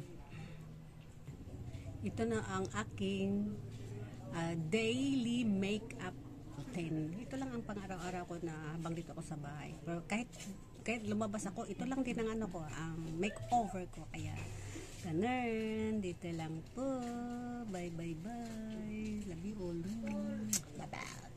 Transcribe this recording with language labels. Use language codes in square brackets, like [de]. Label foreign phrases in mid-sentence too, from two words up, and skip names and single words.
[tl] Ito na ang aking [en] daily makeup routine. [tl] Ito lang ang pang-araw-araw ko na habang dito ako sa bahay. Pero kahit lumabas ako, ito lang din ang ano ko, ang makeover ko. Kaya, ganun. Dito lang po. [en] Bye, bye, bye. Love you all. Bye-bye.